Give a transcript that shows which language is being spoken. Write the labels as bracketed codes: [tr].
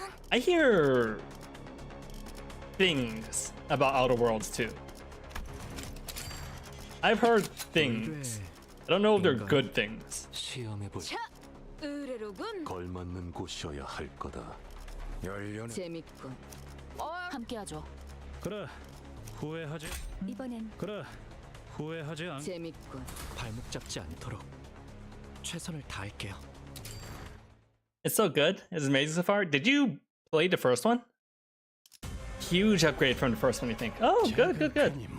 [en] I hear things about Outer Worlds 2. I've heard things. I don't know if they're good things. [ko] 시험해볼. 의뢰로군. 걸맞는 곳이어야 할 거다. 열려는 재밌군. 함께하죠. 그래, 후회하지. 이번엔 그래, 후회하지 않. 재밌군. 발목 잡지 않도록 최선을 다할게요. [en] It's so good. It's amazing so far. Did you play the first one? Huge upgrade from the first one, you think? Oh, good, good, good.